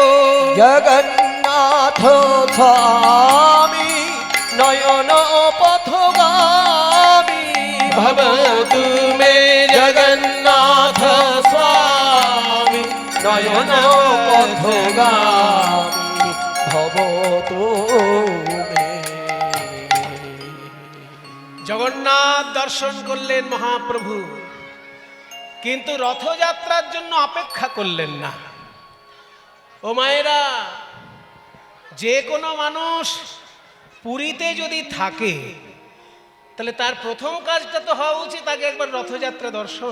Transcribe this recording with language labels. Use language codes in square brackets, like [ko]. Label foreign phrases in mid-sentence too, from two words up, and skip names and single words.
[sa] जगन्नाथ स्वामी नयन पथगामी भवतु मे जगन्नाथ स्वामी नयन पथगामी भवतु मे। [bn] জগন্নাথ দর্শন করলেন মহাপ্রভু, কিন্তু রথযাত্রার জন্য অপেক্ষা করলেন না। ও মায়েরা, যে কোনো মানুষ পুরীতে যদি থাকে তাহলে তার প্রথম কাজটা তো হওয়া উচিত আগে একবার রথযাত্রা দর্শন।